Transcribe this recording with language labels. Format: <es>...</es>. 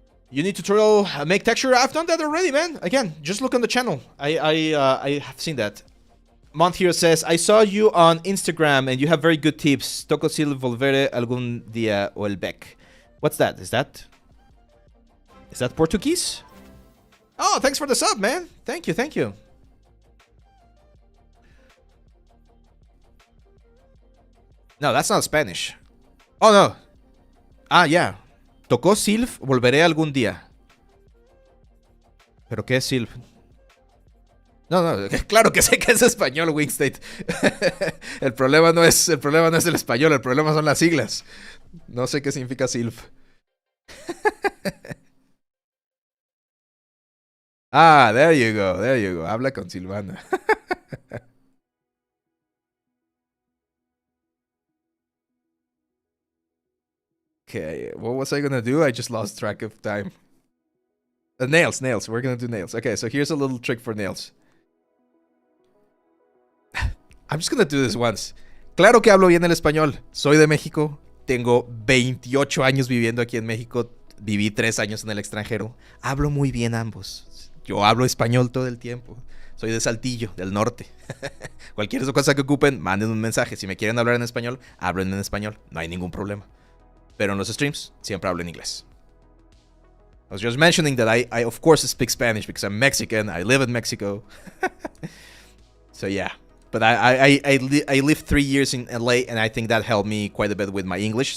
<en>You need tutorial make texture. I've done that already, man. Again, just look on the channel. I have seen that. Month here says, I saw you on Instagram and you have very good tips.</en> <es>Toco sil volvere algún día o el bec.</es> <en>What's that? Is that Portuguese? Oh, thanks for the sub, man. Thank you, thank you. No, that's not Spanish. Oh, no. Ah, yeah.</en> <es>Tocó Silf, volveré algún día. ¿Pero qué es Silf? No, claro que sé que es español, Wingstate. el problema no es el español, el problema son las siglas. No sé qué significa Silf.</es> <en>Ah, there you go.</en> <es>Habla con Silvana.</es> <en>Okay, what was I gonna do? I just lost track of time. Nails. We're gonna do nails. Okay, so here's a little trick for nails. I'm just gonna do this once.</en> <es>Claro que hablo bien el español. Soy de México. Tengo 28 años viviendo aquí en México. Viví 3 años en el extranjero. Hablo muy bien ambos. Yo hablo español todo el tiempo. Soy de Saltillo, del norte. Cualquier cosa que ocupen, manden un mensaje. Si me quieren hablar en español, hablen en español. No hay ningún problema. Pero en los streams, siempre hablo en inglés.</es> <en>I was just mentioning that I of course speak Spanish because I'm Mexican. I live in Mexico. So yeah. But I lived 3 years in LA, and I think that helped me quite a bit with my English.</en>